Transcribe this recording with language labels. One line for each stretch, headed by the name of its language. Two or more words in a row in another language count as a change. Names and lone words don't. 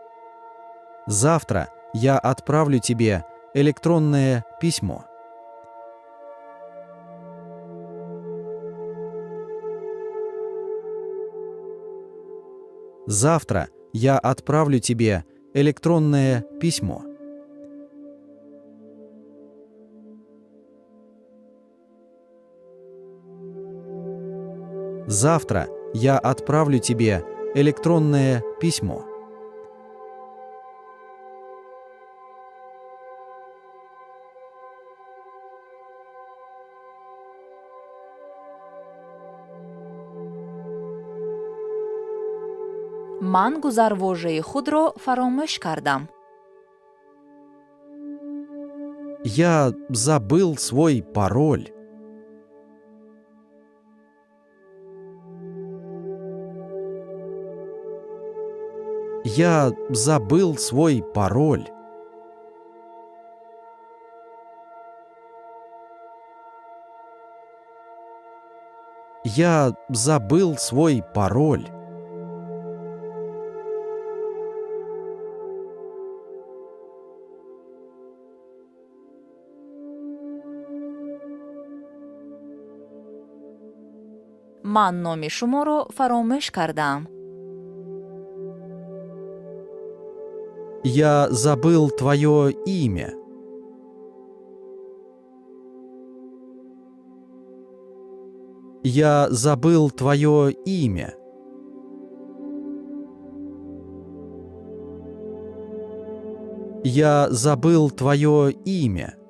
Russian: Завтра я отправлю тебе электронное письмо. Завтра я отправлю тебе электронное письмо. Завтра я отправлю тебе электронное письмо.
Tajik: ман гузарвожаи худро фаромӯш кардам.
Russian: Я забыл свой пароль. Я забыл свой пароль. Я забыл свой пароль.
Tajik: ман номи шуморо фаромӯш кардаам.
Russian: Я забыл твое имя. Я забыл твое имя. Я забыл твое имя.